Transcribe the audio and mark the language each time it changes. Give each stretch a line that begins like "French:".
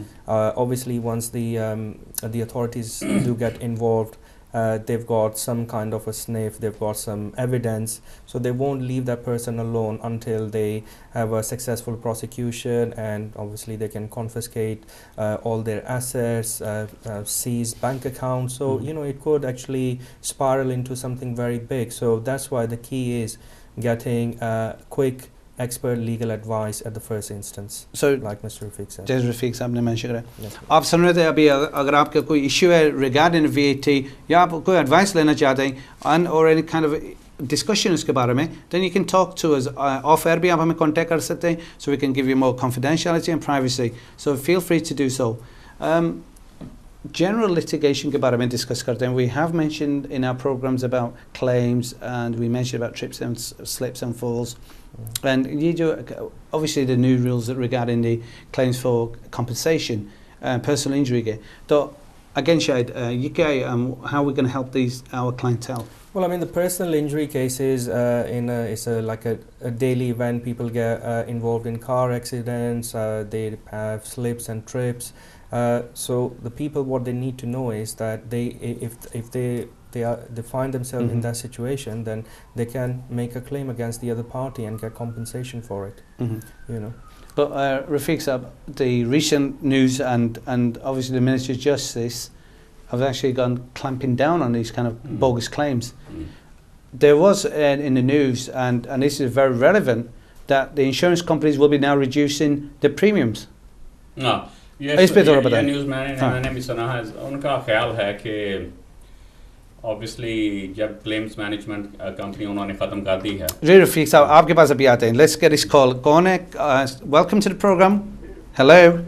English: Obviously, once the authorities do get involved, they've got some kind of a sniff, they've got some evidence, so they won't leave that person alone until they have a successful prosecution, and obviously they can confiscate all their assets, seize bank accounts. So it could actually spiral into something very big. So that's why the key is getting quick expert legal advice at the first instance. So like Mr. Rafiq said.
Hindi: जैसे रफीक साहब ने mention करा, आप सुन रहे थे अभी, अगर आपका कोई इशू है
English: regarding VAT
Hindi: या आप कोई एडवाइस लेना चाहते हैं
English: or any kind of discussion
Hindi: उसके बारे में,
English: then you can talk to us off air
Hindi: भी आप हमें contact कर सकते हैं,
English: so we can give you more confidentiality and privacy. So feel free to do so. General litigation
Hindi: के बारे में
English: discuss
Hindi: करते हैं.
English: We have mentioned in our programs about claims, and we mentioned about trips and slips and falls. And you do obviously the new rules regarding the claims for compensation, personal injury. So again, Shahid, how are we going to help our clientele? Well, I mean, the personal injury cases it's like a daily event. People get involved in car accidents. They have slips and trips. So the people, what they need to know is that if they find themselves in that situation, then they can make a claim against the other party and get compensation for it. But Rafiq Saab, the recent news and obviously the Ministry of Justice have actually gone clamping down on these kind of bogus claims. There was in the news, and this is very relevant, that the insurance companies will be now reducing the premiums. No.
Hindi: ये news मैंने भी सुना है. उनका ख्याल है कि obviously जब claims management company उन्होंने ख़त्म कर दी है. जी रफीक साहब, आपके पास अभी आते हैं.
English: Let's get this call.
Hindi: कौन है?
English: Welcome to the program. Hello.